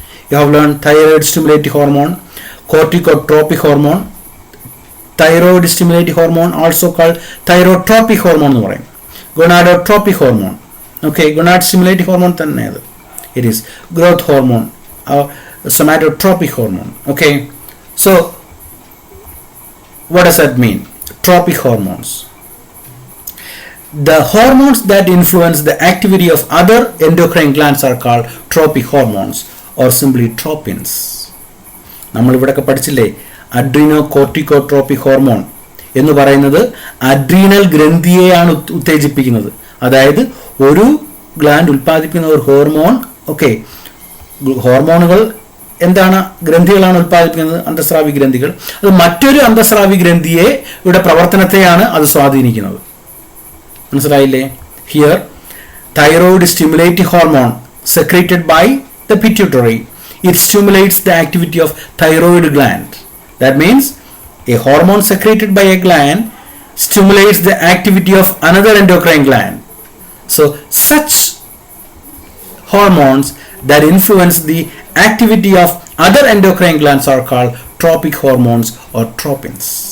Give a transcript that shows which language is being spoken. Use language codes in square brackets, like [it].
[en] you have learn thyroid stimulating hormone, corticotropic hormone, thyroid stimulating hormone also called thyrotropic hormone [ml] എന്ന് പറയും. [en] gonadotropic hormone okay gonad stimulating hormone [ml] തന്നെ അത്. [en] It is growth hormone, somatotropic hormone. Okay, so what does that mean? Tropic hormones, the hormones that influence the activity of other endocrine glands are called tropic hormones or simply tropins. [ml] നമ്മൾ ഇവിടെയൊക്കെ പഠിച്ചില്ലേ, അഡ്രീനോകോർട്ടിക്കോട്രോപിക് hormone എന്ന് പറയുന്നത് adrenal ഗ്രന്ഥിയെയാണ് ഉത്തേജിപ്പിക്കുന്നത്. അതായത് ഒരു gland ഉൽപ്പാദിപ്പിക്കുന്ന ഒരു hormone. Okay, ഹോർമോണുകൾ എന്താണ്? ഗ്രന്ഥികളാണ് ഉൽപ്പാദിപ്പിക്കുന്നത്, അന്തസ്രാവി ഗ്രന്ഥികൾ. അത് മറ്റൊരു അന്തസ്രാവി ഗ്രന്ഥിയുടെ പ്രവർത്തനത്തെയാണ് അത് സ്വാധീനിക്കുന്നത്. മനസ്സിലായില്ലേ? [en] Here thyroid stimulating hormone secreted by the pituitary, it stimulates the activity of thyroid gland. That means a hormone secreted by a gland stimulates the activity of another endocrine gland. So such hormones that influence the activity of other endocrine glands are called tropic hormones or tropins.